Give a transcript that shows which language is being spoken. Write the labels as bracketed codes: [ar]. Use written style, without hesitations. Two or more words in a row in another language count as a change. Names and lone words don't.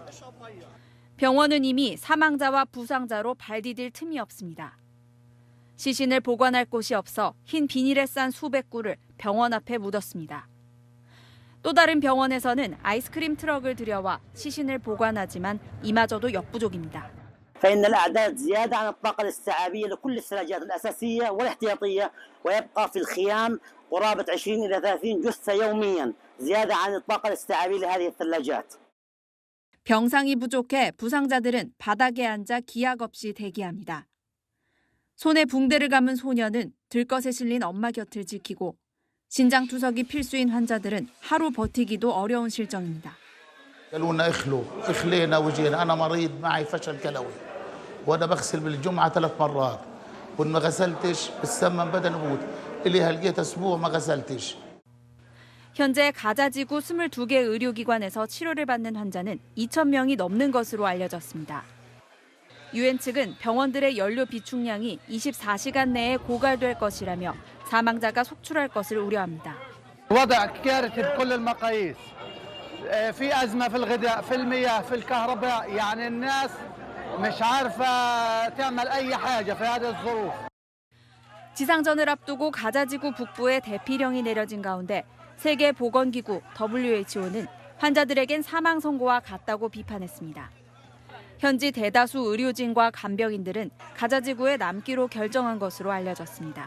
[ko] 병원은 이미 사망자와 부상자로 발 디딜 틈이 없습니다. 시신을 보관할 곳이 없어 흰 비닐에 싼 수백 구를 병원 앞에 묻었습니다. 또 다른 병원에서는 아이스크림 트럭을 들여와 시신을 보관하지만 이마저도 역부족입니다. [ar] فإن الأعداد زيادة عن الطاقة الاستيعابية لكل السلاجات الأساسية والاحتياطية ويبقى في الخيام قرابة 20 إلى 30 جثة يوميا زيادة عن الطاقة الاستيعابية لهذه الثلاجات. [ko] 병상이 부족해 부상자들은 바닥에 앉아 기약 없이 대기합니다. 손에 붕대를 감은 소녀는 들것에 실린 엄마 곁을 지키고 신장 투석이 필수인 환자들은 하루 버티기도 어려운 실정입니다. [ar] قالوا اخلينا وجينا انا مريض معي فشل كلوي وانا بغسل بالجمعه 3 مرات وان ما غسلتش بتسمم بدن اموت اللي هلقيت اسبوع ما غسلتش. [ko] 현재 가자지구 22개 의료기관에서 치료를 받는 환자는 2,000명이 넘는 것으로 알려졌습니다. UN 측은 병원들의 연료 비축량이 24시간 내에 고갈될 것이라며 사망자가 속출할 것을 우려합니다. [ar] وضع كارثي بكل المقاييس. في أزمة في الغذاء، في المياه، في الكهرباء، يعني الناس مش عارفة تعمل أي حاجة في هذه الظروف. [ko] 지상전을 앞두고 가자지구 북부에 대피령이 내려진 가운데 세계보건기구 WHO는 환자들에겐 사망 선고와 같다고 비판했습니다. 현지 대다수 의료진과 간병인들은 가자지구에 남기로 결정한 것으로 알려졌습니다.